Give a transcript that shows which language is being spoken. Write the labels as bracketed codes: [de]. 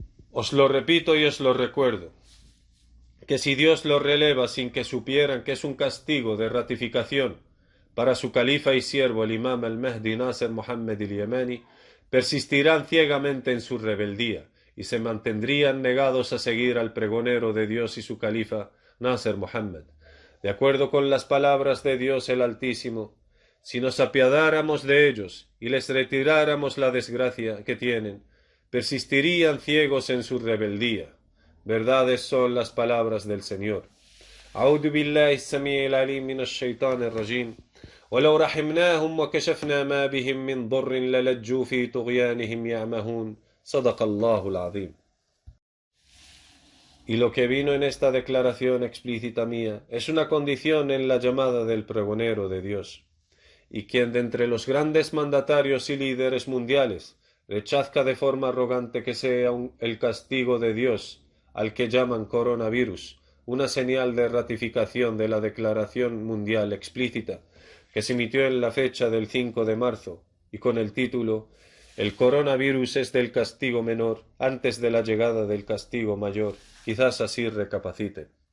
[es] Os lo repito y os lo recuerdo, que si Dios lo releva sin que supieran que es un castigo de ratificación para su califa y siervo, el imam al-Mahdi Nasser Muhammad al-Yamani, persistirán ciegamente en su rebeldía y se mantendrían negados a seguir al pregonero de Dios y su califa, Nasser Muhammad. De acuerdo con las palabras de Dios el Altísimo, si nos apiadáramos de ellos y les retiráramos la desgracia que tienen, persistirían ciegos en su rebeldía. Verdades son las palabras del Señor. [ar] أعوذ بالله السميع العليم من الشيطان الرجيم ولو رحمناهم وكشفنا ما بهم من ضر للجوا في طغيانهم يعمهون صدق الله العظيم. [es] Y lo que vino en esta declaración explícita mía es una condición en la llamada del pregonero de Dios. Y quien de entre los grandes mandatarios y líderes mundiales rechazca de forma arrogante que sea el castigo de Dios al que llaman coronavirus, una señal de ratificación de la declaración mundial explícita que se emitió en la fecha del 5 de marzo y con el título El coronavirus es del castigo menor antes de la llegada del castigo mayor, quizás así recapaciten.